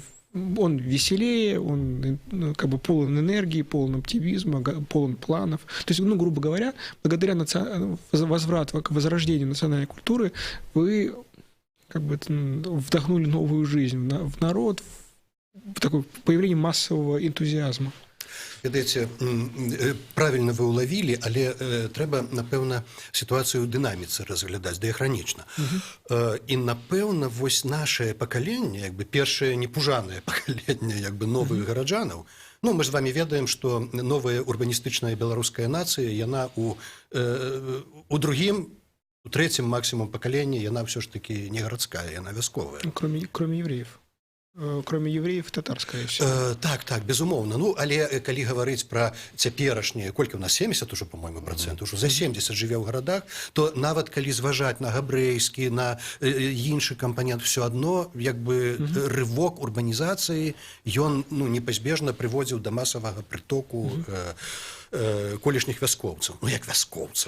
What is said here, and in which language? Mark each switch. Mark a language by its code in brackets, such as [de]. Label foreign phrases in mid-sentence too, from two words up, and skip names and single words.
[ru] Он веселее, он как бы полон энергии, полон оптимизма, полон планов. То есть, грубо говоря, благодаря возврату к возрождению национальной культуры вы как бы вдохнули новую жизнь в народ, в такое появление массового энтузиазма. [be] Ведаеце, правильно вы уловілі, але трэба, напэўна, сітуацыю ў дынаміцы разглядаць дыахранічна. І, напэўна, вось нашае пакаленне, як бы першае непужанае пакаленне, як бы новых гараджанаў, ну, мы ж з вами ведаем, што новая урбаністычная беларуская нацыя, яна у другім, у трэцім максімум пакаленні, яна ўсё ж такі не гарадская, яна вясковая. [ru] Кроме евреев. Кроме евреев, татар, скорее всего. [be] Так, безумоўна. Ну, але калі гаварыць пра цяперашнія, колькі у нас 70 [ru] уже, по-моему, процент, уже [be] за 70 жыве ў гарадах, то нават калі зважаць на габрэйскі, на іншы кампанент, все адно, як бы рывок урбанізацыі, ён, непазбежна прыводзіў да масавага прытоку колішніх вяскоўцаў. Ну, як вяскоўцаў.